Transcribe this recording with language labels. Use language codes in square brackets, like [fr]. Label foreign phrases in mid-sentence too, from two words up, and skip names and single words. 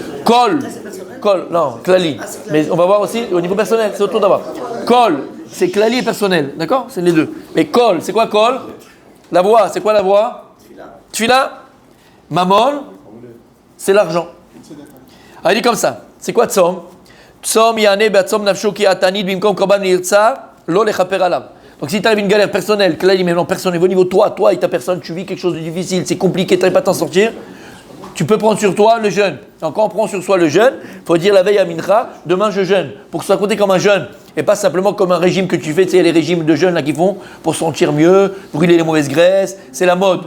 [fr] Kol, non, Klali. Mais on va voir aussi au niveau personnel, c'est autour d'abord. Kol, c'est Klali et personnel, d'accord? C'est les deux. Mais Kol, c'est quoi Kol? La voix, c'est quoi la voix? Tfila. Mamon, c'est l'argent. Alors il dit comme ça, c'est quoi Tzom? [he] צום יענה בעצם נפשו כי עתניד במקום קרבן נרצה לו לכפר עליו. [fr] Donc si tu as une galère personnelle, Klali, mais non personnelle, au niveau toi et ta personne, tu vis quelque chose de difficile, c'est compliqué, tu n'arrives pas à t'en sortir, tu peux prendre sur toi le jeûne. Donc quand on prend sur soi le jeûne, il faut dire la veille à Mincha, demain je jeûne, pour que ce soit compté comme un jeûne, et pas simplement comme un régime que tu fais, tu sais, les régimes de jeûne là qu'ils font, pour se sentir mieux, brûler les mauvaises graisses, c'est la mode.